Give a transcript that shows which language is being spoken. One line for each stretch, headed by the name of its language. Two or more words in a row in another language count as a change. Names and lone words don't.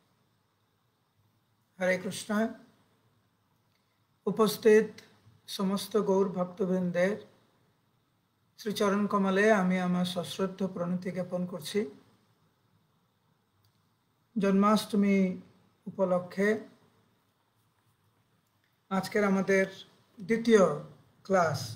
Bangla: हरे कृष्ण। উপস্থিত সমস্ত গৌর ভক্তবৃন্দের শ্রীচরণ কমলে আমি আমার সশ্রদ্ধ প্রণতি জ্ঞাপন করছি। জন্মাষ্টমী উপলক্ষে আজকের আমাদের দ্বিতীয় ক্লাস।